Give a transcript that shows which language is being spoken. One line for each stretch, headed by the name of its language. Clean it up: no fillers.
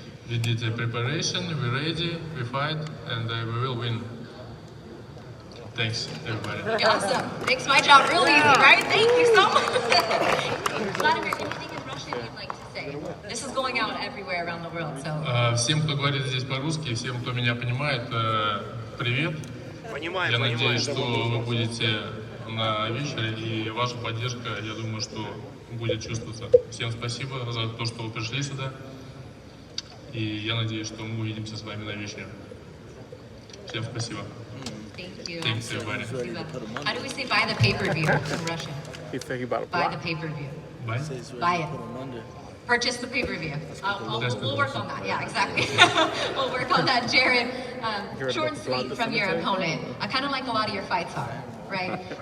English: We did the preparation, we're ready, we fight, and we will win. Thanks, everybody. Awesome. Makes my job real easy, right? Thank you so much. Vladimir, anything in Russian you'd like to say? This is going out everywhere around the world, so.
Russian: Всем, кто говорит здесь по-русски, всем, кто меня понимает, привет. Я надеюсь, что вы будете на вечере, и ваша поддержка, я думаю, что будет чувствоваться. Всем спасибо за то, что вы пришли сюда. И я надеюсь, что мы увидимся с вами на вечере. Всем спасибо.
English: Thank you. Thanks, everybody. How do we say buy the pay-per-view in Russian? Buy the pay-per-view. Buy? Buy it. Purchase the pay-per-view. We'll work on that. Yeah, exactly. We'll work on that, Jared. Short and sweet from your opponent. Kind of like a lot of your fights are, right?